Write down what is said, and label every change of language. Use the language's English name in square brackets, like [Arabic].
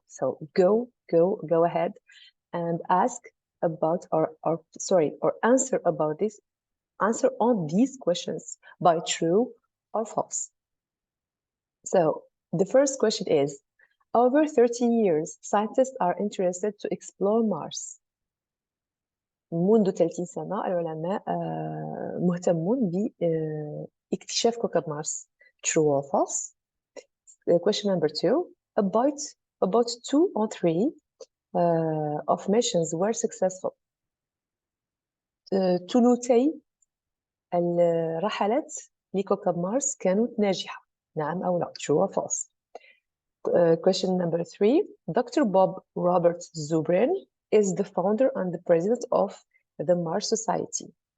[English] So go ahead and ask about or answer about this. Answer on these questions by true or false. So the first question is, over 30 years, scientists are interested to explore Mars. [Arabic] منذ 30 سنة العلماء مهتمون باكتشاف كوكب مارس. [English] True or false? Question number 2, about 2 or 3 of missions were successful. [Arabic] ثلثي الرحلات لكوكب مارس كانت ناجحة. نعم أو لا. [English] True or false? Question number 3, Dr. Bob Robert Zubrin is the founder and the president of the Mars Society.